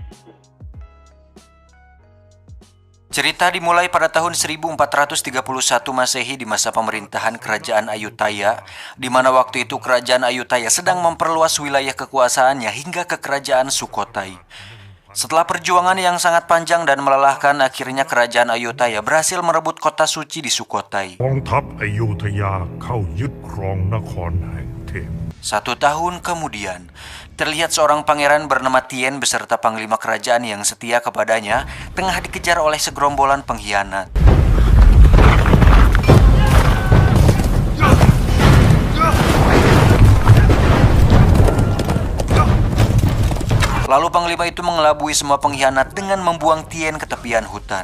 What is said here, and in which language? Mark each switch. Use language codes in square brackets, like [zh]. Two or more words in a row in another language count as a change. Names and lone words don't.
[id] Cerita dimulai pada tahun 1431 Masehi di masa pemerintahan Kerajaan Ayutthaya, di mana waktu itu Kerajaan Ayutthaya sedang memperluas wilayah kekuasaannya hingga ke Kerajaan Sukhothai. Setelah perjuangan yang sangat panjang dan melelahkan, akhirnya Kerajaan Ayutthaya berhasil merebut kota suci di Sukhothai. [th] กองทัพอยุธยาเข้ายึดครองนครแห่งเทพ [id] 1 tahun kemudian, terlihat seorang pangeran bernama Tien beserta panglima kerajaan yang setia kepadanya tengah dikejar oleh segerombolan pengkhianat. Lalu panglima itu mengelabui semua pengkhianat dengan membuang Tien ke tepian hutan.